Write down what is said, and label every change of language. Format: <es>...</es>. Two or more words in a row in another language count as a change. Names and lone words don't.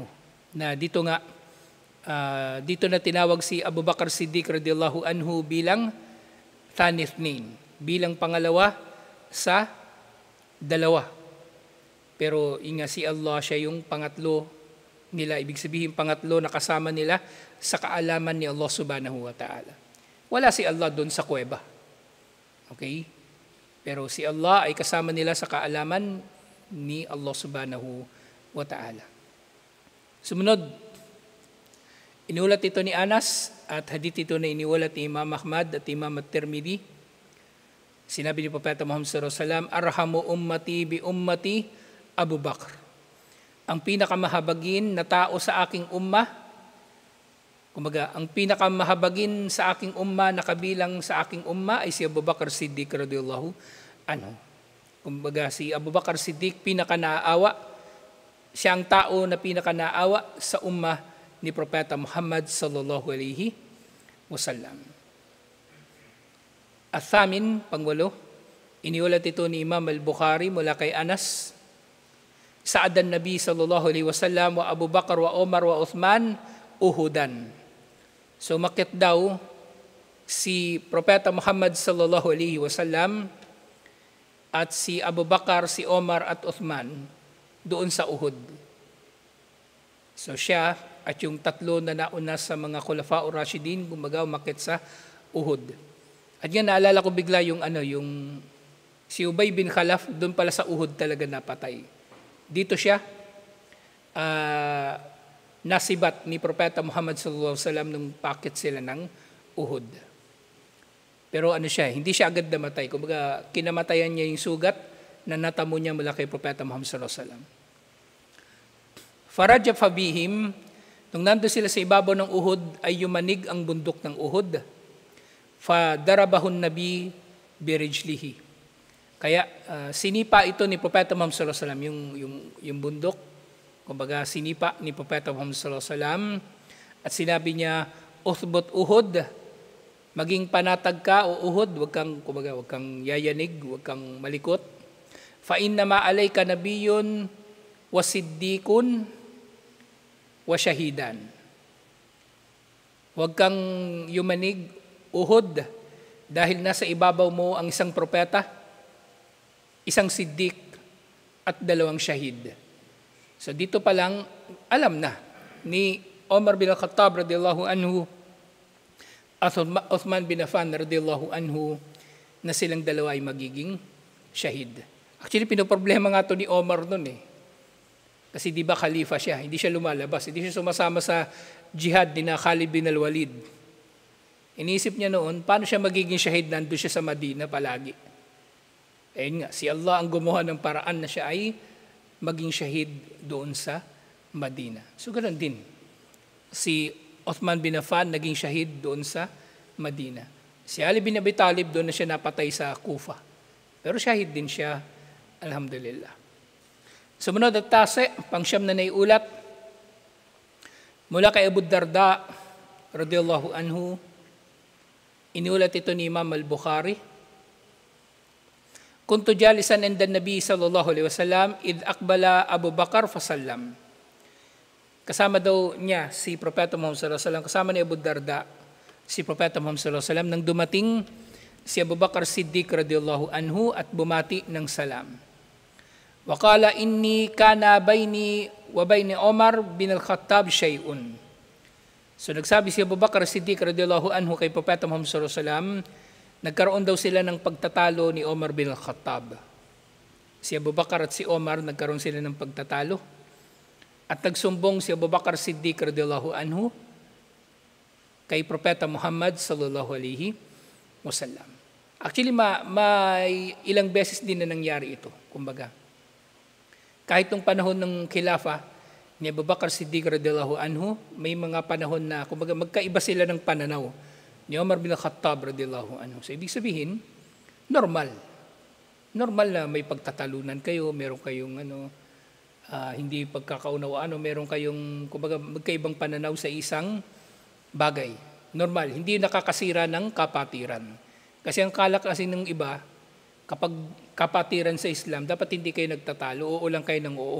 <tl>Na dito nga, dito na tinawag si Abu Bakar Siddiq</tl> <ar>رضي الله عنه</ar> <tl>bilang thanithnain, bilang pangalawa sa dalawa. Pero inga si Allah, siya yung pangatlo nila. Ibig sabihin pangatlo na kasama nila sa kaalaman ni Allah</tl> <ar>سبحانه وتعالى.</ar> <tl>Wala si Allah doon sa kuweba. Okay? Pero si Allah ay kasama nila sa kaalaman ni Allah</tl> <ar>سبحانه وتعالى.</ar> <tl>Sumunod, inulat ito ni Anas at hadith ito na iniulat ni Imam Ahmad at Imam At-Tirmidhi. Sinabi ni Propeta Muhammad</tl> <ar>صلى الله عليه وسلم, "أرحم أمتي بأمتي أبو بكر."</ar> <tl>Ang pinakamahabagin na tao sa aking ummah, kumbaga, ang pinakamahabagin sa aking ummah na kabilang sa aking ummah ay si Abu Bakr Siddiq</tl> <ar>رضي الله عنه.</ar> <tl>Kumbaga, si Abu Bakr Siddiq pinaka-naaawa, siya ang tao na pinaka-naaawa sa ummah ni Propeta Muhammad</tl> <ar>صلى الله عليه وسلم.</ar> <tl>At-thamin, pangwalo, iniulat ito ni Imam Al-Bukhari mula kay Anas,</tl> <ar>صعد النبي صلى الله عليه وسلم وأبو بكر وعمر وعثمان أحدا.</ar> <tl>So makit daw si Propeta Muhammad</tl> <ar>صلى الله عليه وسلم</ar> <tl>at si Abu Bakar, si Omar at Uthman doon sa Uhud. So siya at yung tatlo na nauna sa mga Khulafa'ur Rashidin kumbaga umakyat sa Uhud. At yan naalala ko bigla yung si Ubay bin Khalaf doon pala sa Uhud talaga napatay. Dito siya nasibat ni Propeta Muhammad</tl> <ar>صلى الله عليه وسلم</ar> <tl>nung pakit sila ng Uhud. Pero siya, hindi siya agad namatay. Kumbaga kinamatayan niya yung sugat na natamo niya mula kay Propeta Muhammad</tl> <ar>صلى الله عليه وسلم. فرجف بهم,</ar> <tl>nung nando sila sa ibabaw ng Uhud ay yumanig ang bundok ng Uhud.</tl> <ar>فضربه النبي برجله.</ar> <tl>Kaya sinipa ito ni Propeta Muhammad</tl> <ar>صلى الله عليه وسلم</ar> <tl>yung bundok. Kumbaga sinipa ni Propeta Muhammad</tl> <ar>صلى الله عليه وسلم</ar> <tl>at sinabi niya,</tl> <ar>"اثبت أحد,</ar> <tl>maging panatag ka o Uhud, wag kang yayanig, wag kang malikot.</tl> <ar>فإنما عليك نبي وصديق وشهيدان."</ar> <tl>Wag kang yumanig Uhud dahil nasa ibabaw mo ang isang propeta, isang siddiq at dalawang shahid. So dito pa lang alam na ni Omar bin Al-Khattab</tl> <ar>رضي الله عنه</ar> <tl>at Uthman bin Affan</tl> <ar>رضي الله عنه</ar> <tl>na silang dalawa ay magiging shahid. Actually pinoproblema nga to ni Omar noon eh. Kasi di ba khalifa siya, hindi siya lumalabas, hindi siya sumasama sa jihad ni Khalid bin Al-Walid. Iniisip niya noon, paano siya magiging shahid nandun siya sa Madina palagi? Ayun nga, si Allah ang gumawa ng paraan na siya ay maging shahid doon sa Madina. So ganoon din, si Uthman bin Affan naging shahid doon sa Madina. Si Ali bin Abi Talib doon na siya napatay sa Kufa. Pero shahid din siya, alhamdulillah. Sumunod at tase, pangsyam na naiulat, mula kay Abu Darda,</tl> <ar>رضي الله عنه,</ar> <tl>iniulat ito ni</tl> <ar>Imam Al-Bukhari, كنت جالسا عند النبي صلى الله عليه وسلم إذ أقبل أبو بكر فسلم.</ar> <tl>Kasama daw niya si Propeta Muhammad</tl> <ar>صلى الله عليه وسلم,</ar> <tl>kasama ni Abu Darda si Propeta Muhammad</tl> <ar>صلى الله عليه وسلم</ar> <tl>nang dumating si Abu Bakar Siddiq</tl> <ar>رضي الله عنه</ar> <tl>at bumati ng salam.</tl> <ar>وقال إني كان بيني وبين عمر بن الخطاب شيء.</ar> <tl>So nagsabi si Abu Bakar Siddiq</tl> <ar>رضي الله عنه</ar> <tl>kay Propeta Muhammad</tl> <ar>صلى الله عليه وسلم,</ar> <tl>nagkaroon daw sila ng pagtatalo ni Omar bin Al-Khattab. Si Abu Bakar at si Omar nagkaroon sila ng pagtatalo. At nagsumbong si Abu Bakar Siddiq</tl> <ar>رضي الله عنه</ar> <tl>kay Propeta Muhammad</tl> <ar>صلى الله عليه وسلم.</ar> <tl>Actually, may ilang beses din na nangyari ito. Kumbaga, kahit nung panahon ng khilafa ni Abu Bakar Siddiq</tl> <ar>رضي الله عنه,</ar> <tl>may mga panahon na magkaiba sila ng pananaw ni Omar bin Khattab</tl> <ar>رضي الله عنه.</ar> <tl>So ibig sabihin, normal. Normal na may pagtatalunan kayo, meron kayong hindi pagkakaunawaan, meron kayong kumbaga magkaibang pananaw sa isang bagay. Normal, hindi nakakasira ng kapatiran. Kasi ang kala kasi ng iba, kapag kapatiran sa Islam, dapat hindi kayo nagtatalo, oo lang kayo ng oo.</tl>